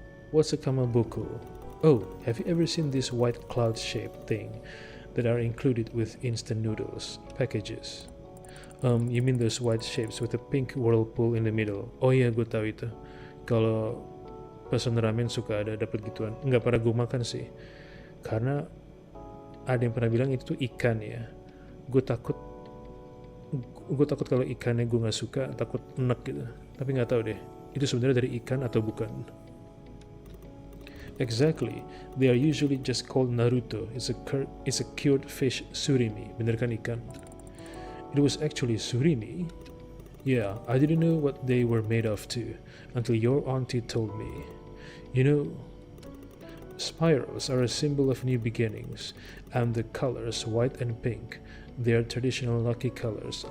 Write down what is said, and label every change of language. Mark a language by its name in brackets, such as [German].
[English] What's a kamaboko? Oh, have you ever seen this white cloud-shaped thing that are included with instant noodles packages? You mean those white shapes with a pink whirlpool in the middle? [Indonesian] Oh iya, gue tahu itu. Kalau pesan ramen suka ada dapat gituan. Nggak pernah gue makan sih, karena ada yang pernah bilang itu tuh ikan ya. Gue takut kalau ikannya gue nggak suka, takut enek gitu. Tapi nggak tahu deh, itu sebenarnya dari ikan atau bukan. [English] Exactly, they are usually just called Naruto. It's a cured fish surimi. [Indonesian] Bener kan ikan? [English] It was actually surimi? Yeah, I didn't know what they were made of too, until your auntie told me. You know, spirals are a symbol of new beginnings, and the colors white and pink, they are traditional lucky colors.